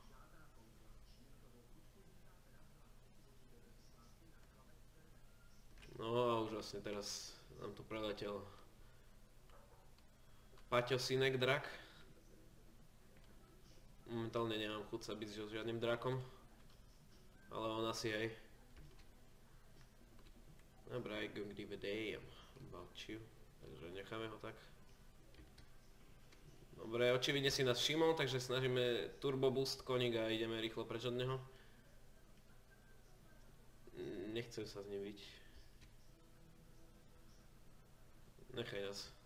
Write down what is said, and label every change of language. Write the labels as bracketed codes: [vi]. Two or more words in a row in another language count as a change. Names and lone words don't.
[sk] No a už vlastne teraz nám tu preletel Paťo synek drak. Momentálne nemám chuť sa byť s žiadnym drakom, ale on asi aj. Dobre, [en] I don't give a damn about you, [sk] takže necháme ho tak. Dobre, očividne si nás všimol, takže snažíme [en] turbo boost [sk] koník a ideme rýchlo preč od neho. Nechcem sa s ním byť. Nechaj nás.